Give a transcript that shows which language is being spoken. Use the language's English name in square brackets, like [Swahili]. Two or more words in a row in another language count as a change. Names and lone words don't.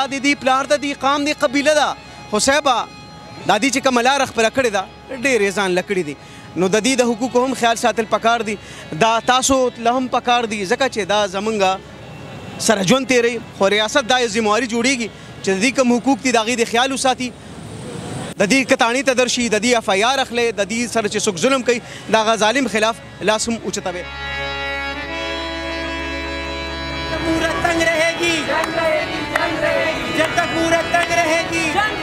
[Pashto] د دې پلار ده د دې قام د قبیله ده خو صاحبه دا دې چې کومه لاره خپله کړې ده ډېرې ځان له کړي دي نو د دې د حقوقو هم خیال ساتل پکار دي دا تاسو له هم پکار دي ځکه چې دا زمونږ سره ژوند تېروي خو ریاست دا یو ذمواري جوړېږي چې د دې کوم حقوق دي د هغې د خیال وساتي د دې کتاڼي ته درشي د دې اف آی آر اخلي د دې سره چې څوک ظلم کوي د هغه ظالم خلاف لاس هم اوچتوي [Urdu] تنگ رہے گی جب تک مورت تنگ رہے گی